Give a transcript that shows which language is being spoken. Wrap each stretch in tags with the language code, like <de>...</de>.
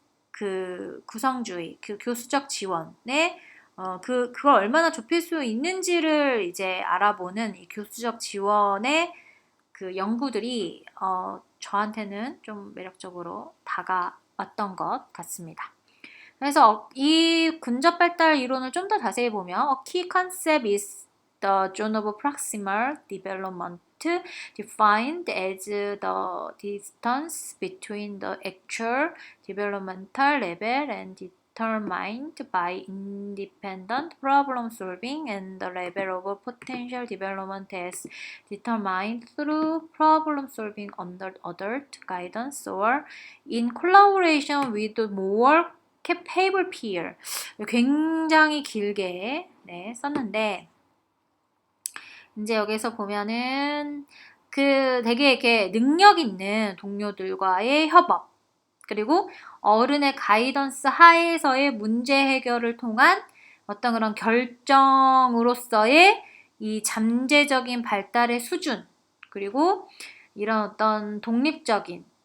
<ko>그 구성주의, 그 교수적 지원에 그걸 얼마나 좁힐 수 있는지를 이제 알아보는 이 교수적 지원의 그 연구들이 저한테는 좀 매력적으로 다가왔던 것 같습니다. 그래서 이 근접 발달 이론을 좀 더 자세히 보면</ko> <en>A key concept is the zone of proximal development defined as the distance between the actual developmental level and determined by independent problem solving and the level of potential development as determined through problem solving under adult guidance or in collaboration with more capable peer.</en> <ko>굉장히 길게 썼는데 이제 여기서 보면은 그 되게 이렇게 능력 있는 동료들과의 협업 그리고 어른의 가이던스 하에서의 문제 해결을 통한 어떤 그런 결정으로서의 이 잠재적인 발달의 수준 그리고 이런 어떤 독립적인</ko>